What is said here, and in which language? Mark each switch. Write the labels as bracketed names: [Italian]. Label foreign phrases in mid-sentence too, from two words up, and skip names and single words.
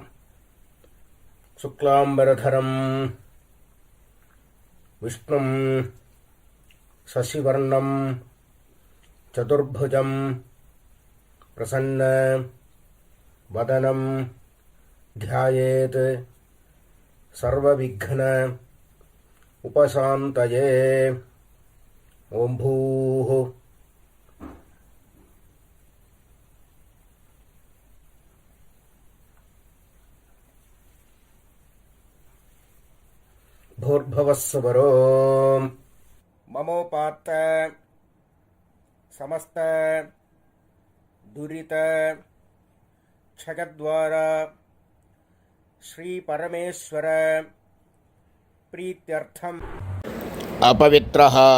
[Sanskrit] शुक्लाम्बरधरम् विष्णुम् शशिवर्णम् चतुर्भुजम् प्रसन्न वदनम् ध्यायेत् सर्वविघ्न उपशान्तये. ओम् भूः भूर्भुवस्सुवरो. ममोपात्त समस्त दुरित क्षयद्वारा श्री परमेश्वर प्रीत्यर्थम अपवित्रः